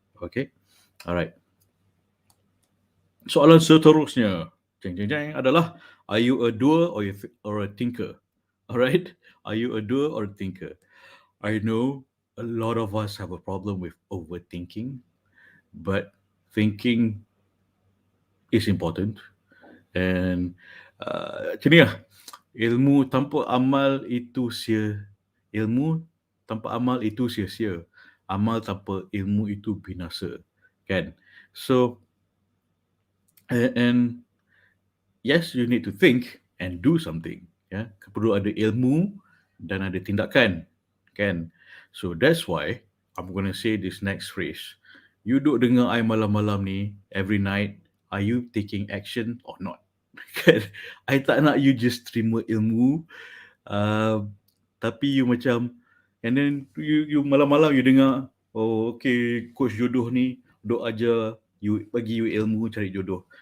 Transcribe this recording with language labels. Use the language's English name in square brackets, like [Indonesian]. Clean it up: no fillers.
[English] Okay? Alright. [Malay] Soalan seterusnya, adalah, [English] are you a doer or a thinker? Alright? Are you a doer or a thinker? I know a lot of us have a problem with overthinking, but thinking is important. [Malay] And macam ni lah, ilmu tanpa amal itu ilmu tanpa amal itu sia-sia. Amal tanpa ilmu itu binasa. Kan? [English] So, and yes, you need to think and do something. [Malay] Ya, perlu ada ilmu dan ada tindakan. Kan? [English] So that's why I'm going to say this next phrase. You [Malay] duk dengar I malam-malam ni, [English] every night, are you taking action or not? [Malay] Kan? I tak nak you just terima ilmu, tapi you macam, and then you malam-malam you dengar, okay, coach jodoh ni duk ajar you, bagi you ilmu cari jodoh.